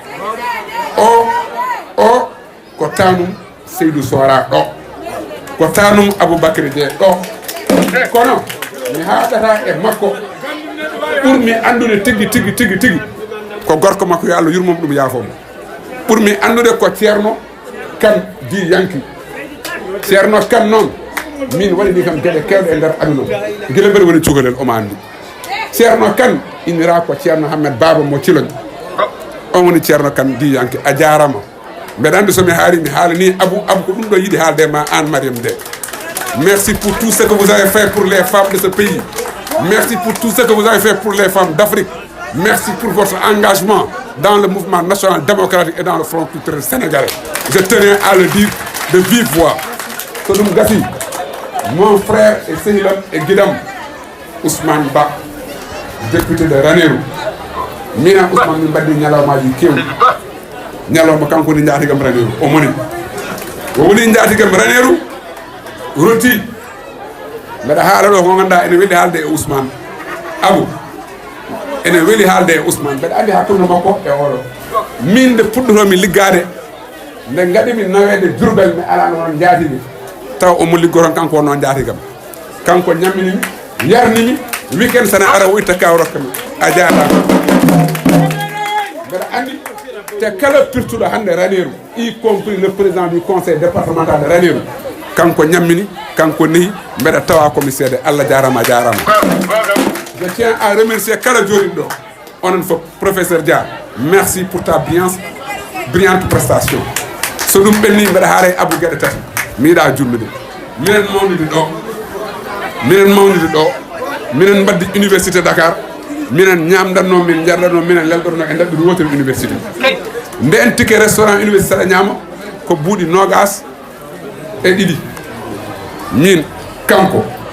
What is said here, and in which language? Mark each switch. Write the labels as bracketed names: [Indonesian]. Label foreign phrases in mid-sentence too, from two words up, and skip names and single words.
[Fula] o ko tanum Seydou Sora ɗo ko tanum Aboubacry Dek ɗo kono mi haɗata e makko ɓurmi andude tigui ko gorko makko yo Allah yurmom ɗum yaafomo ɓurmi andude ko Ceerno Kane di Yanki Ceerno Kane noon min waɗini kam gueɗe kewɗe e nder aduna guila mbeɗa woni cukalel omo andi Ceerno Kane innira ko Ceerno Hammed Baba mo Thilogne on woni Ceerno Kane di Yanki a jarama mbeɗa andi somi haari mi haalani Abou ko ɗum ɗo yiiɗi haalde ma an Mariam Dek [French] merci pour tout ce que vous avez fait pour les femmes de ce pays merci pour tout ce que vous avez fait pour les femmes d'Afrique merci pour votre engagement dans le mouvement national démocratique et dans le front culturel sénégalais je tenais à le dire de vive voix [Fula] so ɗum gasi [French] mon frère et sehilam et guidam Ousmane Ba député de Ranérou [Fula] mina Ousmane min mbaddi ñalawmaji kewɗi ñalawma kanko ni jaatigam Ranérou o woni jaatigam Ranérou roti mbeɗa haala ɗo ko ganduɗa ene weeli haalde e Ousmane Abou ene weeli haalde e Ousmane mbeɗa andi hakkude makko e oɗo min nde puɗɗotomi liggade nde gaɗimi nawede Diourbel mi alano noon jaatigi taw omo liggoton kanko o noon jaatigam kanko ñamminimi yarnimi weekend sana ara o itta kaw rokkami a jaata mbeɗa andi te kala pirtuɗo hande Ranérou [French] y compris le président du conseil départemental de Ranérou [Fula] kanko ñammini kanko nehi mbeɗa tawa komi seede Allah jarama [French] je tiens à remercier [Fula] kala joɗiɗo ɗo onon fof [French] professeur Dia merci pour ta brillante prestation [Fula] so ɗum ɓenni mbeɗa haara e Abou gueɗe tati mi yiɗa jurnude minen mawnude ɗo minen mbaddi université Dakar minen ñamdanno min jardanno minen lelɗotono e ndaɓɓiri wotere université nden [French] ticket restaurant université [Fula] saɗa ñama ko buuɗi nogas e ɗiɗi min kanko